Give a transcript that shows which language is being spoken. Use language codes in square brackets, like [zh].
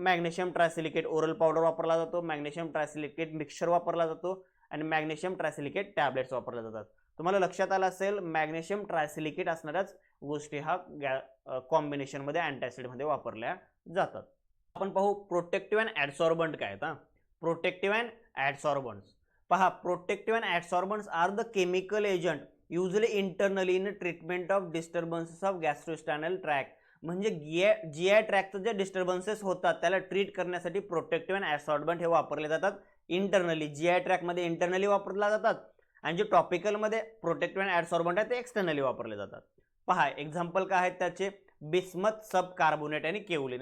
[mr] Magnesium ट्रायसिलिकेट oral powder वापरला जातो, magnesium ट्रायसिलिकेट mixture वापरला जातो, आणि मॅग्नेशियम ट्रायसिलिकेट टॅब्लेट्स वापरले जातात. तुम्हाला लक्षात आलं असेल, मॅग्नेशियम ट्रायसिलिकेट असणाऱ्याच गोष्टी हा कॉम्बिनेशनमध्ये अँटासिडमध्ये वापरल्या जातात. आपण पाहू प्रोटेक्टिव्ह अँड ॲडसॉर्बंट काय आहेत. Protective and ॲडसॉर्बंट्स. पहा, [en] Protective and adsorbents are the chemical agent usually internally in treatment of disturbances of gastrointestinal tract. [mr] म्हणजे जीआय ट्रॅकचं जे डिस्टर्बन्सेस होतात त्याला ट्रीट करण्यासाठी प्रोटेक्टिव्ह अँड ॲसॉर्बंट हे वापरले जातात इंटरनली. जीआय ट्रॅकमध्ये इंटरनली वापरला जातात आणि जे टॉपिकलमध्ये प्रोटेक्टिव्ह अँड ॲसॉर्बंट आहे ते एक्सटर्नली वापरले जातात. पहा एक्झाम्पल काय आहेत त्याचे, बिस्मथ, सब कार्बोनेट आणि केओलिन.